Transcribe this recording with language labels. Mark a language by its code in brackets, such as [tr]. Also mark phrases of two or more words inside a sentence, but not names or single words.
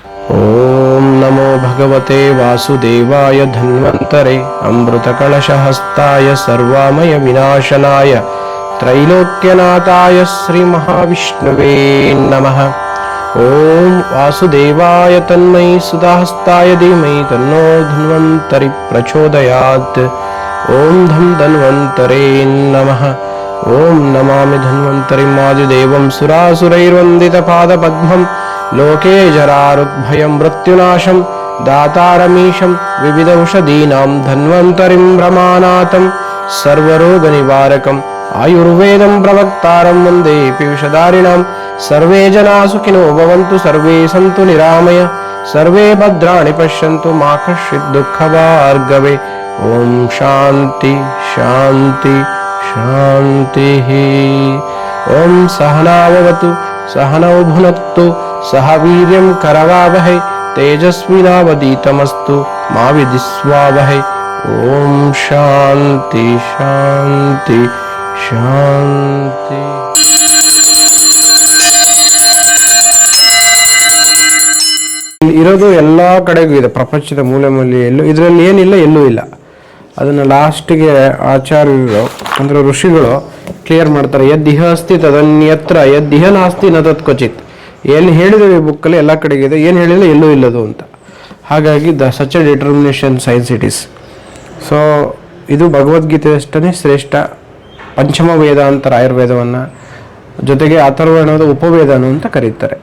[sa] ಓಂ ನಮೋ ಭಗವತೆ ವಾಸುದೇವಾಯ ಧನ್ವಂತರೆ ಅಮೃತಕಳಶಹಸ್ತಾಯ ಸರ್ವಾಮಯ ವಿನಾಶನಾಯ ತ್ರೈಲೋಕ್ಯನಾಥಾಯ ಶ್ರೀ ಮಹಾವಿಷ್ಣುವೇ ನಮಃ. ಓಂ ವಾಸುದೇವಾಯ ತನ್ಮೈ ಸುಧಾಹಸ್ತಾಯ ಧೀಮಹಿ ತನ್ನೋ ಧನ್ವಂತರಿ ಪ್ರಚೋದಯಾತ್. ಓಂ ಧಂ ಧನ್ವಂತರೇ ನಮಃ. ಓಂ ನಮಾಮಿ ಧನ್ವಂತರಿಂ ಆದಿದೇವಂ ಸುರಾಸುರೈರ್ವಂದಿತ ಪಾದಪದ್ಮಂ ಲೋಕೆ ಜರಾರುಗ್ಭಯಂ ಮೃತ್ಯುನಾಶಂ ದಾತಾರಮೀಶಂ ವಿವಿಧೌಷಧೀನಾಂ ಧನ್ವಂತರಿಂ ಬ್ರಹ್ಮಾನಾಥಂ ಸರ್ವರೋಗನಿವಾರಕಂ ಆಯುರ್ವೇದಂ ಪ್ರವಕ್ತಾರಂ ವಂದೇ ಪಿಯೂಷಧಾರಿಣಾಂ. ಸರ್ವೇ ಜನಾ ಸುಖಿನೋ ಭವಂತು, ಸರ್ವೇ ಸಂತು ನಿರಾಮಯ, ಸರ್ವೇ ಭದ್ರಾಣಿ ಪಶ್ಯಂತು ಮಾ ಕಶ್ಚಿತ್ ದುಃಖಭಾರ್ಗವೇ. ಓಂ ಶಾಂತಿ ಶಾಂತಿ ಶಾಂತಿ. ಓಂ ಸಹನಾವವತು ಸಹನೌ ಭುನಕ್ತು ಸಹ ವೀರ್ಯಂ ಕರವಾವಹೈ ತೇಜಸ್ವಿನಾವಧೀತಮಸ್ತು ಮಾ ವಿದ್ವಿಷಾವಹೈ. ಓಂ ಶಾಂತಿ ಶಾಂತಿ ಶಾಂತಿ. [kn] ಇರೋದು ಎಲ್ಲ ಕಡೆಗೂ ಇದೆ, ಪ್ರಪಂಚದ ಮೂಲೆ ಮೂಲೆಯಲ್ಲೂ. ಇದರಲ್ಲಿ ಏನಿಲ್ಲ, ಎಲ್ಲೂ ಇಲ್ಲ. ಅದನ್ನು ಲಾಸ್ಟಿಗೆ ಆಚಾರ್ಯರು ಅಂದರೆ ಋಷಿಗಳು ಕ್ಲಿಯರ್ ಮಾಡ್ತಾರೆ. [sa] ಯದ್ದಿಹ ಅಸ್ತಿ ತದನ್ಯತ್ರ ಯದ್ದಿಹ ನಾಸ್ತಿ ನ ತತ್ ಕ್ವಚಿತ್. [kn] ಏನು ಹೇಳಿದ್ರು ಈ ಬುಕ್ಕಲ್ಲಿ ಎಲ್ಲ ಕಡೆಗಿದೆ, ಏನು ಹೇಳಿಲ್ಲ ಎಲ್ಲೂ ಇಲ್ಲದು ಅಂತ. [en] ಹಾಗಾಗಿ such a determination science it is. [kn] ಸೊ ಇದು ಭಗವದ್ಗೀತೆ ಅಷ್ಟೇ ಶ್ರೇಷ್ಠ. ಪಂಚಮ ವೇದ ಅಂತಾರೆ ಆಯುರ್ವೇದವನ್ನು, ಜೊತೆಗೆ ಅಥರ್ವಣದ ಉಪವೇದನು ಅಂತ ಕರೀತಾರೆ.